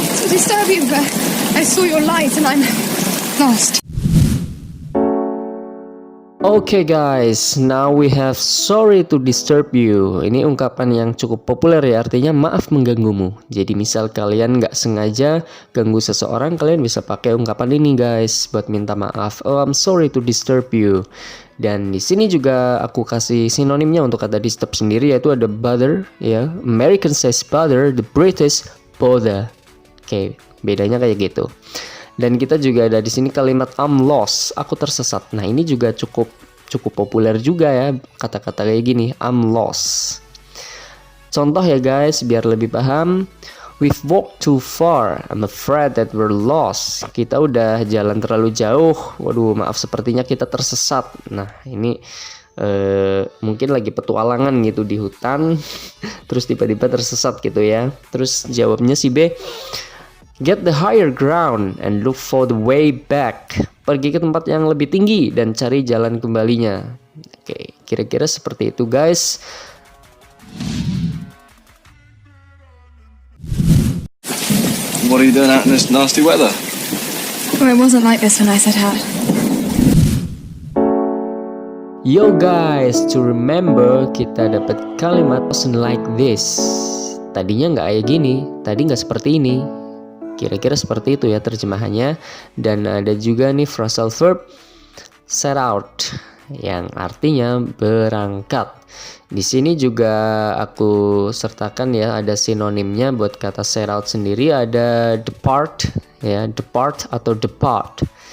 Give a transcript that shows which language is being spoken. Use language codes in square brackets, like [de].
[en] Disturb you, but I saw your light and I'm lost. Okay guys, now we have sorry to disturb you. [id] Ini ungkapan yang cukup populer ya, artinya maaf mengganggumu. Jadi misal kalian nggak sengaja ganggu seseorang, kalian bisa pakai ungkapan ini guys buat minta maaf. [en] Oh, I'm sorry to disturb you. [id] Dan di sini juga aku kasih sinonimnya untuk kata disturb sendiri, yaitu ada bother ya. [en] American says bother, the British [id] bother. Oke, bedanya kayak gitu. Dan kita juga ada di sini kalimat [en] I'm lost, [id] aku tersesat. Nah, ini juga cukup populer juga ya kata-kata kayak gini, I'm lost. Contoh ya guys, biar lebih paham. [en] We've walked too far, I'm afraid that we're lost. [id] Kita udah jalan terlalu jauh. Waduh, maaf sepertinya kita tersesat. Nah, ini mungkin lagi petualangan gitu di hutan, terus tiba-tiba tersesat gitu ya. Terus jawabnya si B, [en] get the higher ground and look for the way back. [id] Pergi ke tempat yang lebih tinggi dan cari jalan kembalinya. Oke, kira-kira seperti itu guys. [en] What are you doing out in this nasty weather? Well, it wasn't like this when I set out. Yo guys, to remember [id] kita dapat kalimat [en] wasn't like this. [id] Tadinya nggak kayak gini, tadi nggak seperti ini. Kira-kira seperti itu ya terjemahannya. Dan ada juga nih phrasal verb set out yang artinya berangkat. Di sini juga aku sertakan ya, ada sinonimnya buat kata set out sendiri, ada depart ya, depart atau depart.